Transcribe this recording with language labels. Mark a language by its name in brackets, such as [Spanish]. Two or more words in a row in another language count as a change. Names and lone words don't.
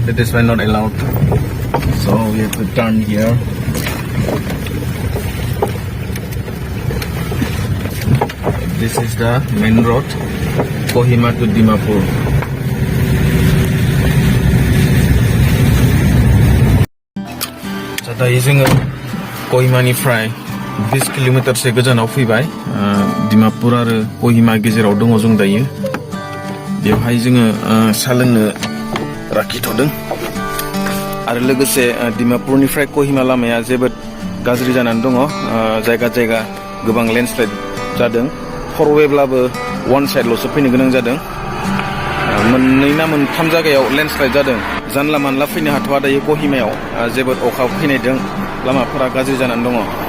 [English] That is why not allowed. So we have to turn here. This is the main road, Kohima to Dimapur. [Bodo] So दायो जोङो Kohimaniफ्राय 20 किल'मिटारसो गोजानाव फैबाय दिमापुर आरो Kohima गेजेराव दङ जों दायो बेवहाय जोङो सा लोंनो लाखिथ'दों आरो लोगोसे दिमापुरनिफ्राय Kohima लामाया जोबोद गाज्रि जानानै दङ जायगा जायगा गोबां लेन्डस्लाइड जादों फरवेब्लाबो [English] one sideल'सो [Bodo] फैनो गोनां जादों मोननै ना मोनथाम जायगायाव लेन्डस्लाइड जादों जानला मानला फैनो हाथ'वा दायो Kohimaयाव जोबोद अखा फैनायजों लामाफोरा गाज्रि जानानै दङ